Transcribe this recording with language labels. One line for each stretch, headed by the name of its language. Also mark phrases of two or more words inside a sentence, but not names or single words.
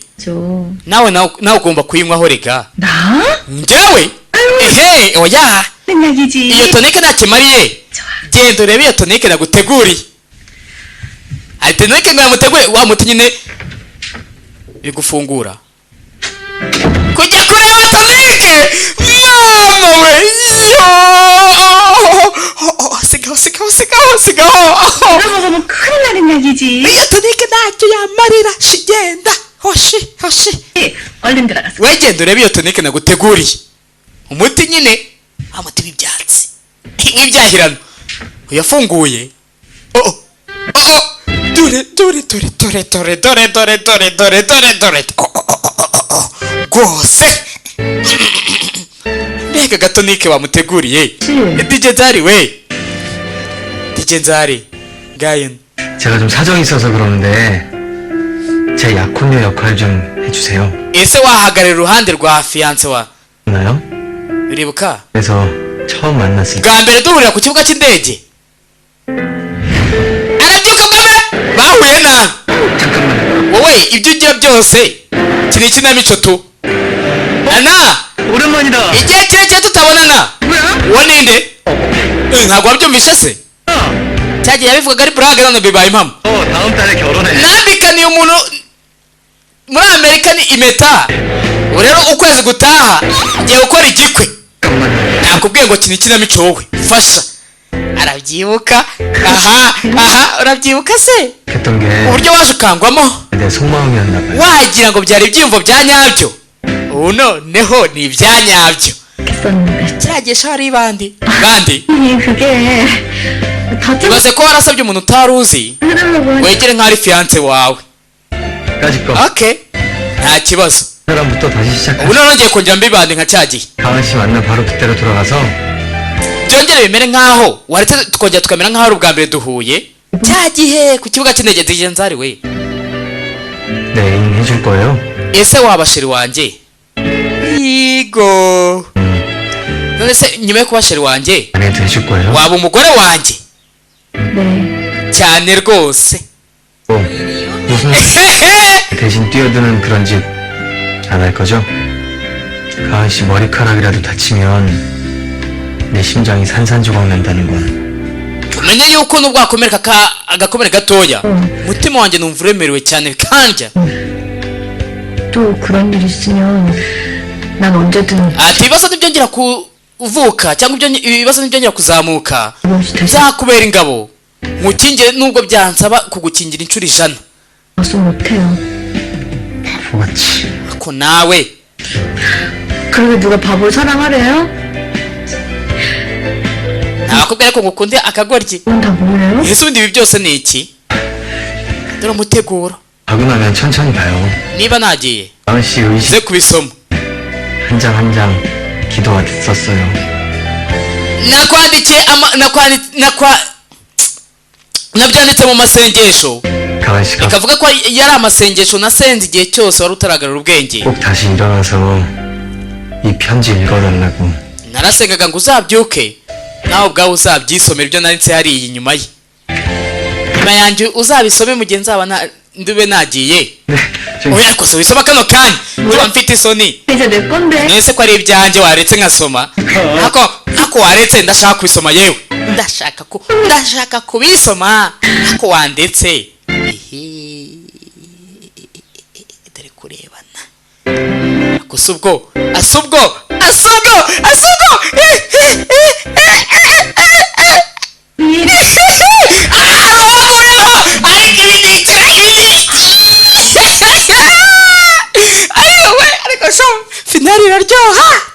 Korean: 줘.
Kinyarwanda: nawe ugomba kuyinywaho rega
Korean: 나?
Kinyarwanda: njyewe ehe oya
Korean: 는 약이지.
Kinyarwanda: iyo tonike ntakimariye
Korean: 좋아.
Kinyarwanda: genda urebe iyo tonike naguteguriye hari tonike ngo yamutegure wa muti nyine iri gufungura kujya kureba tonike mama we sigaho
Korean: 이거 먹으면 큰일 나는 약이지.
Kinyarwanda: iyo tonike ntacyo yamarira shigenda hoshi
Korean: 얼른 들어가서.
Kinyarwanda: wegenda urebe iyo tonike naguteguriye umuti nyine amuti w'ibyatsi w'ibyahirano uyafunguye dore rwose mbega gatonike wamuteguriye DJ Nzari we DJ Nzari 가연
Korean: 제가 좀 사정이 있어서 그러는데 제 약혼녀 역할 좀 해주세요.
Kinyarwanda: ese wahagarara iruhande rwa fiance wa
Korean: 나요?
Kinyarwanda: uribuka
Korean: 그래서 처음 만났을 때
Kinyarwanda: bwa mbere duhurira ku kibuga cy'indege arabyuka bwabe bahuye na
Korean: 잠깐만.
Kinyarwanda: wowe ibyo ugira byose kiri ikinamico tu ana
Korean: 오랜만이다.
Kinyarwanda: igihe kirekire tutabonana uwo ninde ntabwo wabyumvishe se cyagiye yabivugaga ari burage none bibaye impamo
Korean: 다음 달에 결혼해.
Kinyarwanda: nambikaniye umuntu muri amerika ni impeta ubu rero ukwezi gutaha ngiye gukora igikwe
Korean: 잠깐만.
Kinyarwanda: nakubwiye ngo kina ikinamico wowe fasha arabyibuka aha urabyibuka se
Korean: 했던 게
Kinyarwanda: uburyo waje ukangwamo
Korean: 내 속마음이었나 봐요.
Kinyarwanda: wagira ngo byari ibyiyumvo bya nyabyo ubu noneho ni ibya nyabyo
Korean: 했었는데.
Kinyarwanda: kiragisha hari bandi
Korean: 그게 더 좀.
Kinyarwanda: ibaze ko warasabye umuntu utari uzi
Korean: 그러려고.
Kinyarwanda: wegere nk'aho ari fiance wawe
Korean: 까짓 거.
Kinyarwanda: okay nta kibazo
Korean: 사람부터 다시 시작해.
Kinyarwanda: ubu noneho ngiye kongera mbibande nka cya gihe
Korean: 가은 씨 만나 바로 그때로 돌아가서
Kinyarwanda: byongere bimere nkaho waretse tukongera tukamera nkaho ari ubwa mbere duhuye cya gihe ku kibuga cy'indege DJ Nzari we.
Korean: 내 애인 해줄 거예요?
Kinyarwanda: ese waba sheri wanjye? Igo. none se nyuma yo kuba sheri wanjye
Korean: 아내한테 해줄 거예요?
Kinyarwanda: waba umugore wanjye?
Korean: 네.
Kinyarwanda: cyane rwose.
Korean: 무슨 대신 뛰어드는 그런 짓 안 할 거죠? 가은 씨 머리카락이라도 다치면 내 심장이 산산조각 난다는 건
Kinyarwanda: umenye yuko nubwo wakomereka agakomere gatoya umutima wanjye numva uremerewe cyane kanja.
Korean: 또 그런 일 있으면 난 언제든
Kinyarwanda: ati ibibazo ntibyongera kuvuka cyangwa ibibazo ntibyongera kuzamuka
Korean: 이것이 다시
Kinyarwanda: nzakubera ingabo nkukingire nubwo byansaba kugukingira inshuro 100.
Korean: 와서 못해요. 바보같이
Kinyarwanda: ako nawe
Korean: 그러게 누가 바보를 사랑하래요?
Kinyarwanda: nakubwira ko ngukunde akagoryi.
Korean: 그건 다 뭐예요?
Kinyarwanda: ese ubundi ibi byose ni iki? dore umuteguro.
Korean: 가고 나면 천천히 봐요.
Kinyarwanda: niba nagiye
Korean: 가은 씨 의식
Kinyarwanda: ze kubisoma
Korean: 한 장 한 장 기도가 됐었어요.
Kinyarwanda: nakwandikiye nabyanditse mu masengesho
Korean: 가은 씨가
Kinyarwanda: ikavuga ko yari amasengesho nasenze igihe cyose wari utaragarura ubwenge.
Korean: 꼭 다시 일어나서 이 편지 읽어달라고.
Kinyarwanda: narasengaga ngo uzabyuke nawe ubwawe uzabyisomera ibyo nanditse hariya inyuma ye. nyuma yanjye uzabisome mu gihe nzaba ndube nagiye.
Korean: 네,
Kinyarwanda: oya ariko se wisoma kano kanya tuba mfite isoni.
Korean: 이제 내 건데.
Kinyarwanda: nese ko ari ibyanjye waretse nkasoma. ako waretse ndashaka kubisoma yewe. ndashaka kubisoma ako wandetse. dore kurebana ako subwo finali iraryoha.